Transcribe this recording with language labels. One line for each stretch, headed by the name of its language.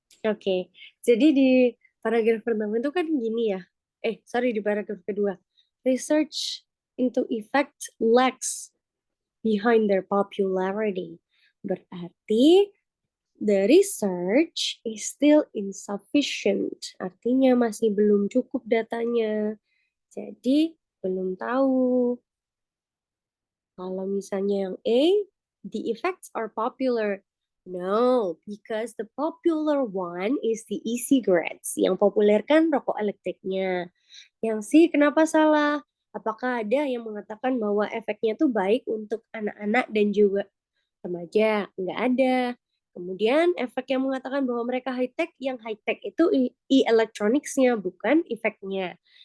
Indonesian: Oke, jadi di paragraf pertama itu kan gini ya. Di paragraf kedua.
English: Research into effect lags behind their popularity.
Indonesian: Berarti
English: the research is still insufficient.
Indonesian: Artinya masih belum cukup datanya. Jadi belum tahu. Kalau misalnya yang A,
English: the effects are popular. No, because the popular one is the e-cigarettes.
Indonesian: Yang populer kan rokok elektriknya. Yang C, kenapa salah? Apakah ada yang mengatakan bahwa efeknya tuh baik untuk anak-anak dan juga remaja? Nggak ada. Kemudian efek yang mengatakan bahwa mereka high-tech, yang high-tech itu e-electronicsnya, bukan efeknya.